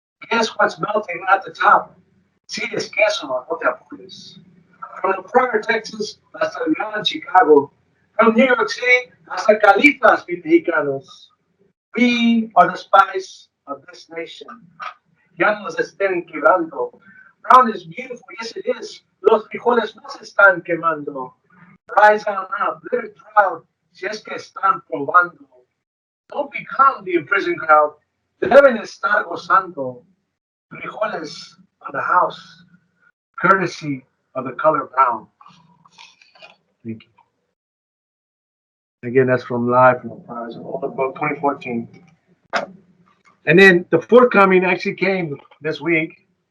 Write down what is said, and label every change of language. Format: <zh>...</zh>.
<en>Guess what's melting at the top?</en> <es>Si es queso, no te apures.</es> <en>From the Prager, Texas, hasta Latin, Chicago. From New York City hasta Califas Mexicanos. We are the spice of this nation.</en> <es>Ya nos estén quebrando.</es> <en>Brown is beautiful, yes it is.</en> <es>Los frijoles no se están quemando.</es> <en>Rise on up, live proud,</en> <es>si es que están probando.</es> <en>Don't become the imprisoned crowd.</en> <es>Deben estar gozando.</es> <en>Frijoles on the house, courtesy of the color brown. Thank you. Again, that's from Live from the Prize, an older book, 2014. And then the forthcoming actually came this week.</en>